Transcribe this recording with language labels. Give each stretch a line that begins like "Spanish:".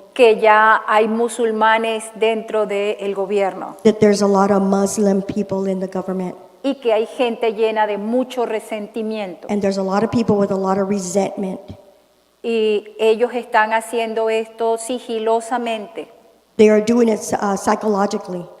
Spanish: que ya hay musulmanes dentro del gobierno
English: that there's a lot of Muslim people in the government.
Spanish: y que hay gente llena de mucho resentimiento.
English: And there's a lot of people with a lot of resentment.
Spanish: Y ellos están haciendo esto sigilosamente
English: They are doing it psychologically,